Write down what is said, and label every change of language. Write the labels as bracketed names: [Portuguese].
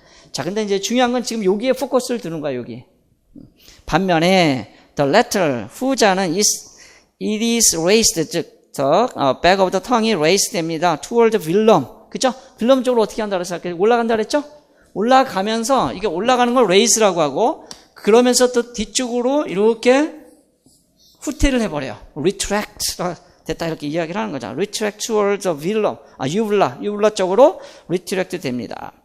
[Korean] 자, 근데 이제 중요한 건 지금 여기에 포커스를 두는 거야, 여기. 반면에, [English] the latter, [Korean] 후자는 [English] it is raised, 즉, back of the tongue이 raised 됩니다. toward the velum. [Korean] 그죠? velum 쪽으로 어떻게 한다 그랬어요? 올라간다 그랬죠? 올라가면서, 이게 올라가는 걸 raise라고 하고, 그러면서 또 뒤쪽으로 이렇게 후퇴를 해버려요. retract 됐다 이렇게 이야기를 하는 거죠. [English] retract toward the velum. [Korean] uvula 쪽으로 retract 됩니다.